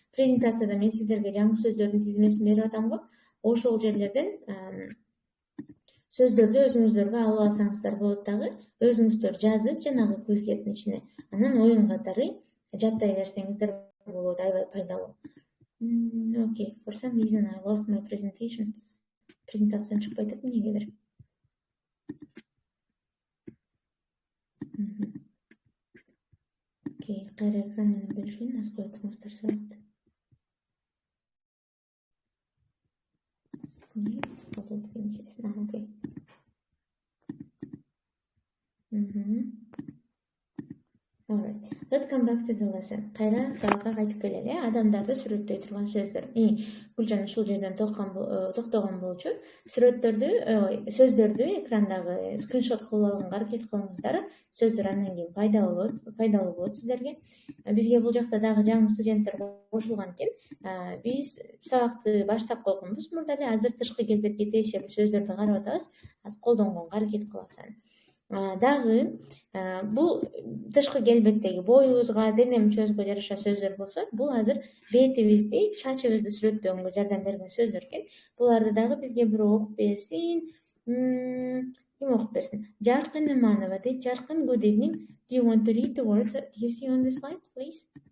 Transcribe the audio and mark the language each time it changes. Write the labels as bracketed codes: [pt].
[ky] Презентацияда мен сиздерге жаңы сөздөрдүн тизмесин берип атам го. Ошол жерлерден сөздөрдү өзүңүздөргө алып алсаңыздар болот дагы, өзүңүздөр жазып жанагы Quizlet'ин ичине, анан оюн катары жаттай берсеңиздер болот, аябай пайдалуу. [en] Okay, for some reason I lost my presentation. [ky] Презентациям чыкпай атат эмнегедир. Окей, кайра экран менен бөлүшөйүн, аз коюп туруңуздар саат. [ru] Интересно, окей. [en] Alright, let's come back to the lesson. [ky] Кайра сабакка кайтып келели. Адамдарды сүрөттөй турган сөздөр. Гүлжан ушул жерден токтогон болчу. Сөздөрдү экрандагы скриншот кылып алганга аракет кылыңыздар. Сөздөр андан кийин пайдалуу болот сиздерге. Бизге бул жакта дагы жаңы студенттер кошулган экен. Биз сабакты баштап койгонбуз мурда эле. Азыр тышкы келбетке тиешелүү сөздөрдү карап атабыз. Азыр колдонгонго аракет кылабыз. Дагы бул тышкы келбеттеги боюбузга, дене мүчөбүзгө жараша сөздөр болсо, бул азыр бетибизди, чачыбызды сүрөттөгөнгө жардам берген сөздөр экен. Буларды дагы бизге бирөө окуп берсин. Ким окуп берсин? Жаркын Иманова дейт. [en] Жаркын, good evening. Do you want to read the words that you see on the slide, please?